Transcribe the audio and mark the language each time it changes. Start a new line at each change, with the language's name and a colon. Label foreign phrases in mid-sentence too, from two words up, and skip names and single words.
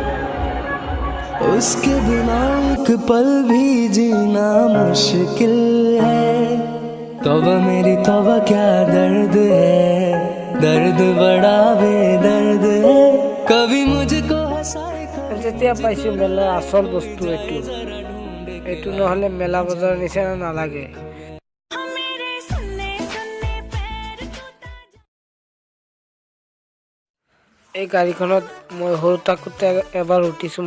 Hindi: उसके बिना एक पल भी जीना मुश्किल है। तौबा मेरी तौबा क्या दर्द है, दर्द बड़ा बेदर्द है, कभी मुझको हंसाए
Assamese: যেতিয়া পাইছোঁ মেলাৰ আচল বস্তু এইটো নহ'লে মেলা বজাৰৰ নিচিনা নালাগে। এই গাড়ীখনত মই সৰু থাকোঁতে এবাৰ উঠিছোঁ।